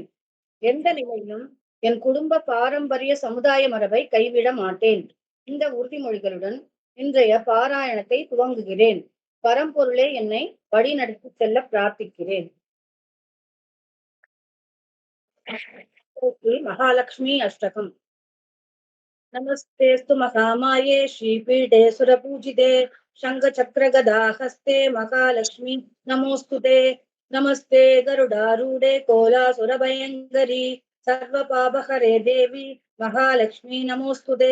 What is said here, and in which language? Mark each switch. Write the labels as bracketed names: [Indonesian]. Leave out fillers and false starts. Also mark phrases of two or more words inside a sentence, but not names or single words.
[Tamil] எந்த நிலையிலும் என் குடும்ப பாரம்பரிய சமுதாய மரபை கைவிட மாட்டேன். இந்த உறுதிமொழிகளுடன் இன்றைய பாராயணத்தை துவங்குகிறேன். பரம்பொருளே என்னை வழி நடத்தி செல்ல பிரார்த்திக்கிறேன். மகாலட்சுமி அஷ்டகம். [Sanskrit] नमस्तेस्तु महामाये श्रीपीठे सुरपूजिते शङ्खचक्रगदाहस्ते महालक्ष्मी नमोऽस्तुते। नमस्ते गरुडारूढे कोलासुरभयङ्करी सर्वपापहरे देवी महालक्ष्मी नमोऽस्तुते।